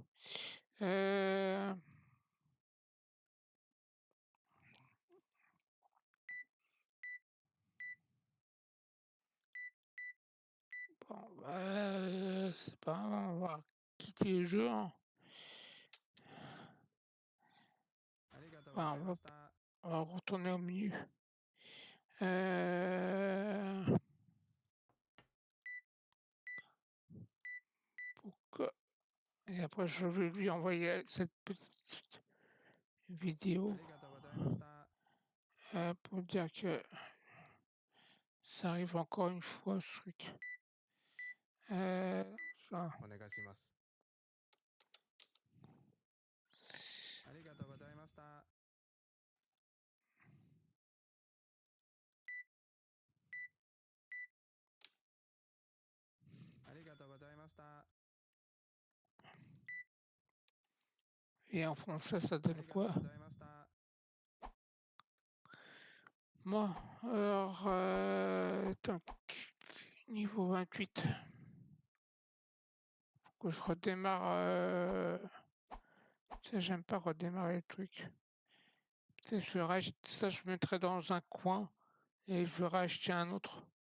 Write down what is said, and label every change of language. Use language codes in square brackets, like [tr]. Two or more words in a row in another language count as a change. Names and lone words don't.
[fr] Bon, c'est pas grave, on va quitter le jeu, hein. [ja] ありがとうございました。 [fr] On va retourner au menu. Et après, je vais lui envoyer cette petite vidéo [ja] ありがとうございました。 [fr] pour dire que ça arrive encore une fois ce truc. Ça. [ja] お願いします。ありがとうございました。ありがとうございました。 [fr] Et en français, ça [ja] あ [fr] donne [ja] りがとう [fr] quoi? [ja] ございました。 [fr] Bon, alors, tac, niveau 28. Faut que je redémarre. Ça, j'aime pas redémarrer le truc. Tu sais, je vais racheter ça, je mettrai dans un coin et je vais racheter un autre.